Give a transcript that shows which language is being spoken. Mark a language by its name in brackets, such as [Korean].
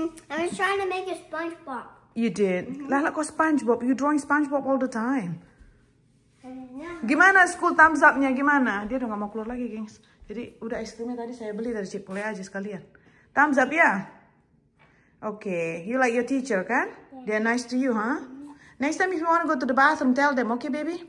[English] I was trying to make a SpongeBob. You did. [Indonesian] Lah kok [English] SpongeBob? You drawing SpongeBob all the time. [Indonesian] Gimana [English] school thumbs up- [Indonesian] nya? Gimana? Dia udah gak mau keluar lagi, gengs. Jadi udah es krimnya tadi saya beli dari Chipotle aja sekalian. [English] Thumbs up ya? Okay. You like your teacher kan? They're nice to you, huh? Next time if you want to go to the bathroom, tell them, okay baby?